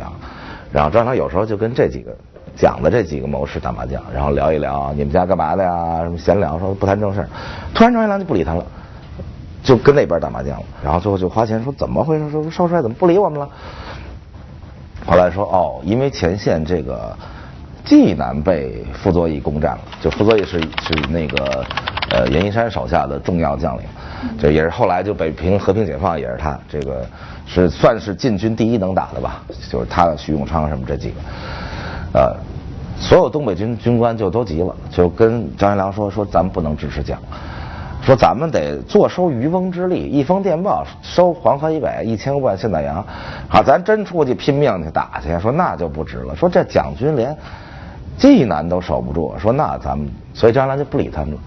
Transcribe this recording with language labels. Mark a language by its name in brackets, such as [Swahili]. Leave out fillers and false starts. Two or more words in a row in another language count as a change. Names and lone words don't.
[Chinese] 然後張學良有時候就跟這幾個講的這幾個謀士打麻將，然後聊一聊你們家幹嘛的呀，什麼閒聊，說不談正事。突然張學良就不理他了，就跟那邊打麻将了。然後最後就花錢說怎麼回事？說少帥怎麼不理我們了？後來說哦，因為前線這個濟南被傅作義攻占了，就傅作義是那個阎锡山手下的重要将領，这也是後來就北平和平解放也是他，這個是算是晉軍第一能打的吧，就是他徐永昌什麼這幾個，所有東北軍官就都急了，就跟張學良說咱們不能支持蔣，說咱們得坐收漁翁之利，一封電報收黃河以北1000萬現代洋，好，咱真出去拼命去打去，說那就不值了，說這蔣軍連濟南都守不住，說那咱們，所以張學良就不理他们了。